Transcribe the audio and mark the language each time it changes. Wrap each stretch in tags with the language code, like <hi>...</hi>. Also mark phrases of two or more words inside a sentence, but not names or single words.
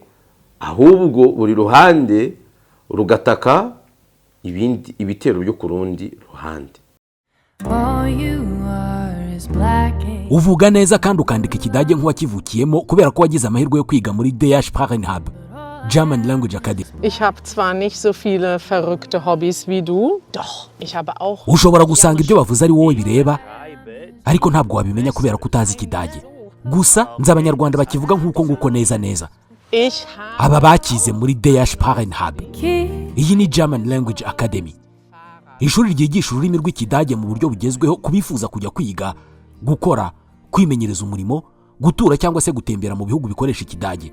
<rw>Ahubwo buri ruhande rugataka ibitero byo ku rundi ruhande. Uvuga neza kandi ukandika ikidage nk'uwakivukiyemo kubera ko wagize amahirwe yo kwiga muri DH Sprachenhub, German Language Academy.</rw> <de>Ich habe zwar nicht so viele verrückte Hobbys wie du, doch ich habe auch.</de> <rw>Ushobora gusanga ibyo bavuze ari wowe bireba, ariko ntabwo wabimenya kubera ko utazi ikidage. Gusa nzi abanyarwanda bakivuga nk'uko nguko neza. Aba bakize muri DH Sprachenhub. Iyi ni German Language Academy, ishuri ryigisha ururimi rw'ikidage mu buryo bugezweho kubifuza kujya kwiga, gukora, kwimenyereza umurimo, gutura cyangwa se gutembera mu bihugu bikoresha ikidage.</rw>